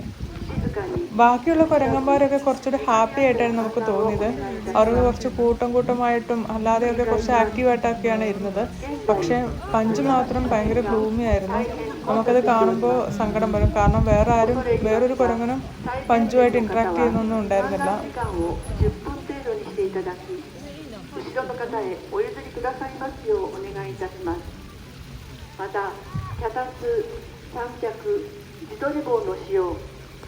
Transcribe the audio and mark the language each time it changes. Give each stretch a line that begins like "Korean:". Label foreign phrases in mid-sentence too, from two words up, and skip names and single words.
Malayalam: ബാക്കിയുള്ള കുരങ്ങന്മാരൊക്കെ കുറച്ചുകൂടി ഹാപ്പി ആയിട്ടാണ് നമുക്ക് തോന്നിയത്. അവർക്ക് കുറച്ച് കൂട്ടമായിട്ടും അല്ലാതെയൊക്കെ കുറച്ച് ആക്റ്റീവായിട്ടൊക്കെയാണ് ഇരുന്നത്. പക്ഷേ പഞ്ച് മാത്രം ഭയങ്കര ഗ്ലൂമി ആയിരുന്നു. നമുക്കത് കാണുമ്പോൾ സങ്കടം വരും. കാരണം വേറൊരു കുരങ്ങനും പഞ്ചുമായിട്ട് ഇൻട്രാക്ട് ചെയ്യുന്നൊന്നും ഉണ്ടായിരുന്നില്ല.
Japanese: 後ろの方へお譲りくださいますようお願いいたします。また脚立、三脚、自撮り棒の使用、